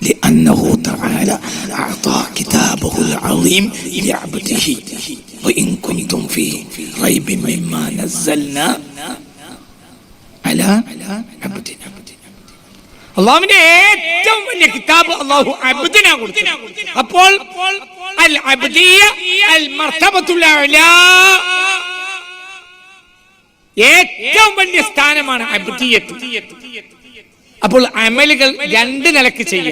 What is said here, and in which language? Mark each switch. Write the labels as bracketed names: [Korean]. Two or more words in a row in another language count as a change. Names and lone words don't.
[Arabic] أنه تعالى أعطى كتابه العظيم لعبده وإن كنتم في ريب مما نزلنا على عبدنا. [Malayalam] അള്ളാഹുവിന്റെ ഏറ്റവും വലിയ കിതാബ് അള്ളാഹു അബ്ദിനാ കൊടുത്തു. അപ്പോൾ [Arabic] العبدية المرتبة الأعلى, [Malayalam] ഏറ്റവും വലിയ സ്ഥാനമാണ് അബ്ദിയ്യത്ത്. അപ്പോൾ അമലുകൾ രണ്ട് നിലക്ക് ചെയ്യാം.